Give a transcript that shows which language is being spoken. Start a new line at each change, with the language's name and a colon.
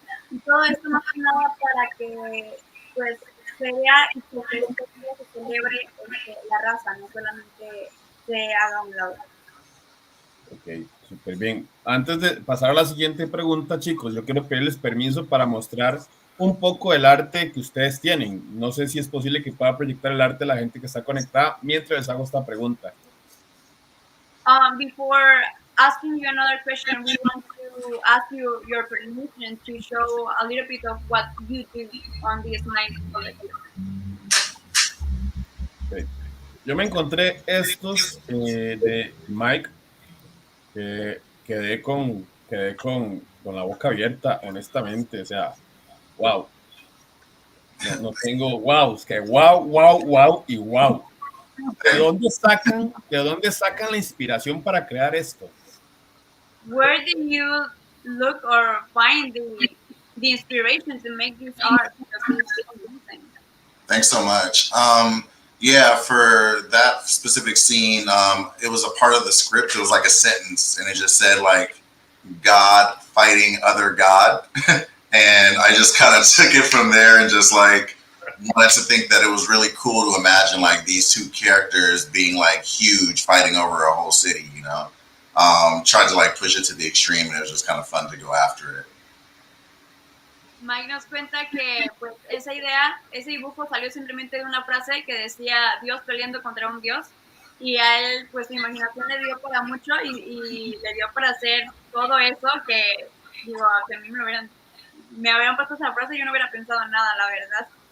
Spanish: Y todo esto más que nada para que, pues, se vea y que se celebre la raza, no solamente se haga a un lado. Ok, súper bien. Antes de pasar a la siguiente pregunta, chicos, yo quiero pedirles permiso para mostrar un poco del arte que ustedes tienen. No sé si es posible que pueda proyectar el arte de la gente que está conectada mientras les hago esta pregunta.
English: Before asking you another question, we want to ask you your permission to show a little bit of what you do on this night collective. Okay.
Spanish: Yo me encontré estos de Mike, quedé con la boca abierta, honestamente, o sea, wow. No tengo wow, es que wow y wow. ¿De dónde sacan la inspiración para crear esto?
English: Where did you look or find the inspiration to make this art? Because it's amazing. Thanks so much. Yeah, for that specific scene, it was a part of the script. It was like a sentence, and it just said like God fighting other God, and I just kind of took it from there and just like wanted to think that it was really cool to imagine like these two characters being like huge, fighting over a whole city. You know, tried to like push it to the extreme, and it was just kind of fun to go after it.
Spanish: Mike nos cuenta que pues esa idea, ese dibujo salió simplemente de una frase que decía Dios peleando contra un Dios, y a él pues su imaginación le dio para mucho y le dio para hacer todo eso que digo, que a mí me habrían puesto esa frase y yo no hubiera pensado en nada, la verdad.